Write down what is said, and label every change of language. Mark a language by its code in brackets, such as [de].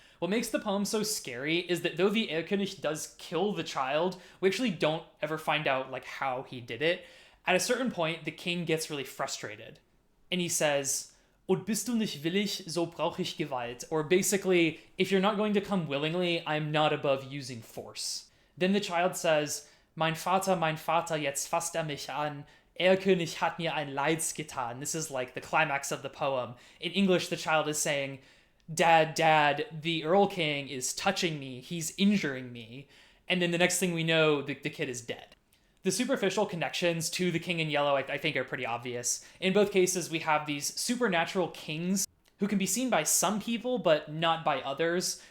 [en] What makes the poem so scary is that though the Erlkönig does kill the child, we actually don't ever find out like how he did it. At a certain point, the king gets really frustrated, and he says, [de] "Und bist du nicht willig, so brauch ich Gewalt." [en] Or basically, if you're not going to come willingly, I'm not above using force. Then the child says, [de] mein Vater, jetzt fasst mich an. Erlkönig hat mir ein Leids getan." [en] This is like the climax of the poem. In English, the child is saying, Dad, the Earl King is touching me. He's injuring me. And then the next thing we know, the kid is dead. The superficial connections to the King in Yellow, I think, are pretty obvious. In both cases, we have these supernatural kings who can be seen by some people, but not by others.